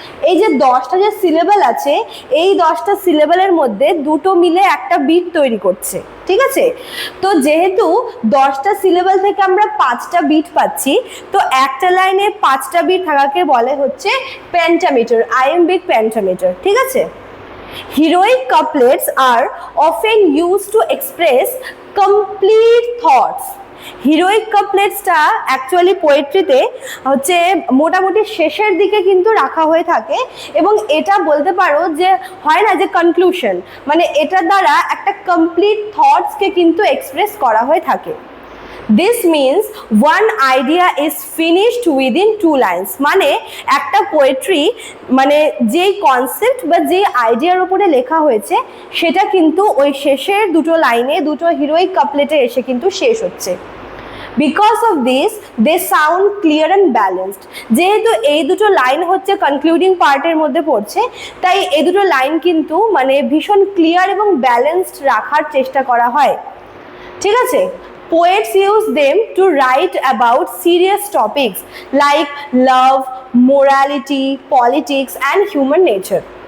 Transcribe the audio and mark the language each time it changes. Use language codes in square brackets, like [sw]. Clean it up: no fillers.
[bn] এই যে 10টা যে সিলেবল আছে, এই 10টা সিলেবলের মধ্যে দুটো মিলে একটা বিট তৈরি করছে। ঠিক আছে? তো যেহেতু 10টা সিলেবল থেকে আমরা 5টা বিট পাচ্ছি, তো একটা লাইনে 5টা বিট থাকাকে বলে হচ্ছে পেন্টামিটার, আয়াম্বিক পেন্টামিটার। ঠিক আছে? [en] Heroic couplets are often used to express complete thoughts. [bn] Heroic কাপলেটসটা actually পোয়েট্রিতে হচ্ছে মোটামুটি শেষের দিকে কিন্তু রাখা হয়ে থাকে, এবং এটা বলতে পারো যে হয় না যে কনক্লুশন, মানে এটার দ্বারা একটা কমপ্লিট থটসকে কিন্তু এক্সপ্রেস করা হয়ে থাকে। [en] This means one idea is finished within 2 lines. [bn] মানে একটা পোয়েট্রি মানে যেই কনসেপ্ট বা যেই আইডিয়ার উপরে লেখা হয়েছে, সেটা কিন্তু ওই শেষের দুটো লাইনে, দুটো হিরোইক কাপলেটে এসে কিন্তু শেষ হচ্ছে। [en] Because of this they sound clear and balanced. [bn] যেহেতু এই দুটো লাইন হচ্ছে কনক্লুডিং পার্টের মধ্যে পড়ছে, তাই এই দুটো লাইন কিন্তু মানে ভীষণ ক্লিয়ার এবং ব্যালেন্সড রাখার চেষ্টা করা হয়। ঠিক আছে? [en] Poets use them to write about serious topics like love, morality, politics and human nature.